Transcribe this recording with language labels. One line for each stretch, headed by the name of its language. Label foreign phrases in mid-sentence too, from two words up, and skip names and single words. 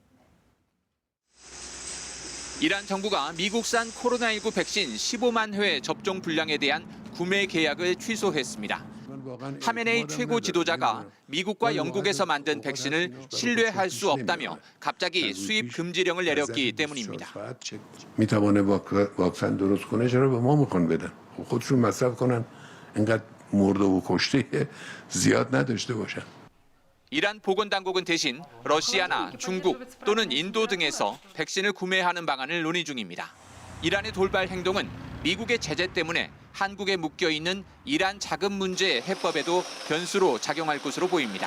Korean: 이란 정부가 미국산 코로나19 백신 15만 회 접종 분량에 대한 구매 계약을 취소했습니다. 하메네이 최고 지도자가 미국과 영국에서 만든 백신을 신뢰할 수 없다며 갑자기 수입 금지령을 내렸기 때문입니다.
Persian: میتوانه واکسن درست کنه چرا به ما میخوان بدن خودشون مصرف کنن انقدر مرده و کشته زیاد نداشته باشن.
Korean: 이란 보건당국은 대신 러시아나 중국 또는 인도 등에서 백신을 구매하는 방안을 논의 중입니다. 이란의 돌발 행동은 미국의 제재 때문에 한국에 묶여있는 이란 자금 문제 해법에도 변수로 작용할 것으로 보입니다.